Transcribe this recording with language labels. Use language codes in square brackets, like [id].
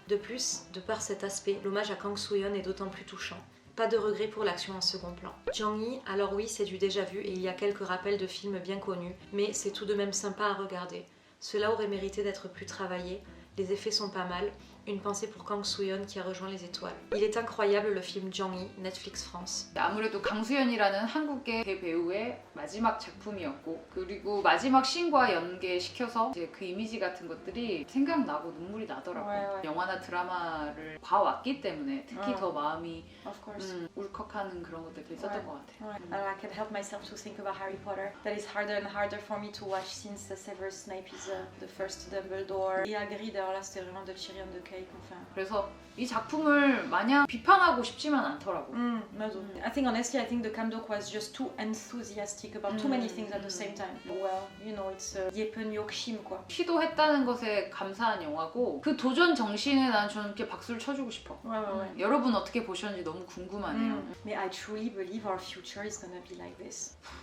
[fr] De plus, de par cet aspect, l'hommage à Kang So-yeon est d'autant plus touchant. Pas de regret pour l'action en second plan. Jang Yi, alors oui, c'est du déjà vu et il y a quelques rappels de films bien connus, mais c'est tout de même sympa à regarder. Cela aurait mérité d'être plus travaillé. Les effets sont pas mal. Une pensée pour Kang Soo-yeon qui a rejoint les étoiles. Il est incroyable le film Jang Yi, Netflix France. [ko] 아무래도 강수연이라는 한국계 대배우의 마지막 작품이었고 그리고 마지막 씬과 연계시켜서 이제 그 이미지 같은 것들이 생각나고 눈물이 나더라고요. 영화나 드라마를 봐왔기 때문에 특히 더 마음이 울컥하는 그런 것들이 있었던 것 같아요. [en] I can help myself to think about Harry Potter. That is harder and harder for me to watch since Severus Snape is the first Dumbledore. [fr] Et Hagrid, alors là c'était vraiment de Tyrion de Cake. [ko] 그래서 이 작품을 마냥 비판하고 싶지만 않더라고. 맞아. [en] I think honestly, I think the Kamdok was just too enthusiastic about too many things at the same time. Well, it's [ko] 예쁜 욕심 [en] quoi. [ko] 시도했다는 것에 감사한 영화고 그 도전 정신에 난 저는 이렇게 박수를 쳐주고 싶어. 여러분 어떻게 보셨는지 너무 궁금하네요. [en] Mais I truly believe our future is gonna be like this.